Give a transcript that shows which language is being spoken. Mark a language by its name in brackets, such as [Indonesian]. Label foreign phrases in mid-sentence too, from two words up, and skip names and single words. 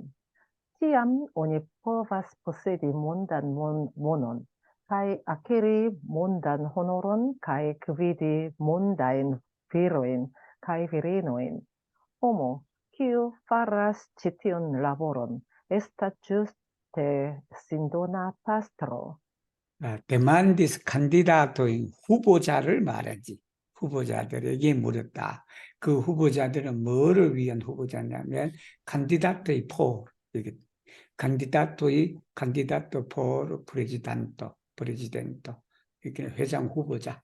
[Esperanto] Tiam oni povas posedi mondan monon, kaj akiri mondan honoron, kaj gvidi mondajn virojn kaj virinojn. Homo, kiu faras ĉi tiun laboron, estas ĝuste sindona pastro. [Korean] demandis 칸디다토인 후보자를 말하지. 후보자들에게 물었다. 그 후보자들은 뭐를 위한 후보자냐면 칸디다토의 포, [Esperanto] kandidato por prezidento [Korean] 이렇게 회장 후보자.